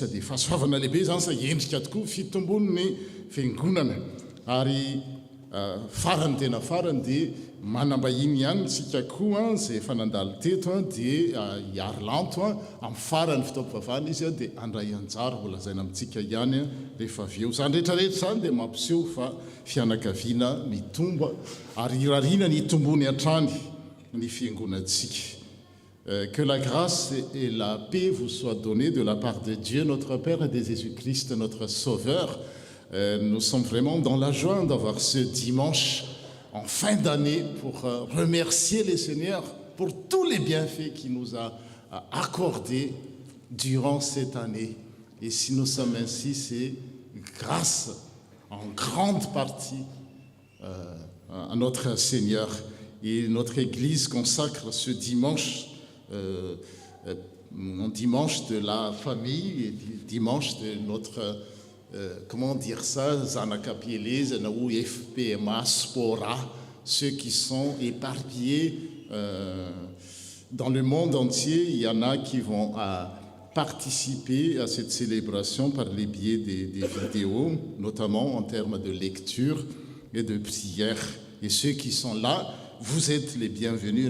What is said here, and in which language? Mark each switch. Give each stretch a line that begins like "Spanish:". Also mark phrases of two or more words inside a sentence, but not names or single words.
Malagasy: Dia fahasoavana lehibe zany sa endrika tokoa fitombon'ny fiangonana, ary farany tena farany dia manambahiny ihany tsika koa zay efa nandalo teto dia hiarylanto amin'ny farany fitaovam-pivavahana izy dia handray anjara ho lazaina amintsika ihany rehefa avy eo. Zany rehetrarehetra zany dia mampiseho fa fianakaviana mitombo, ary irariana ny itombony hatrany ny fiangonantsika.
French: Que la grâce et la paix vous soient données de la part de Dieu notre Père et de Jésus-Christ notre Sauveur. Nous sommes vraiment dans la joie d'avoir ce dimanche en fin d'année pour remercier le Seigneur pour tous les bienfaits qu'il nous a accordés durant cette année. Et si nous sommes ainsi, c'est grâce en grande partie à notre Seigneur. Et notre Église consacre ce dimanche, un dimanche de la famille, et dimanche de notre comment dire ça,
Malagasy: zanakam-pielezana ou FPMA, Spora,
French: ceux qui sont éparpillés dans le monde entier. Il y en a qui vont participer à cette célébration par les biais des vidéos, notamment en termes de lecture et de prière. Et ceux qui sont là, vous êtes les bienvenus.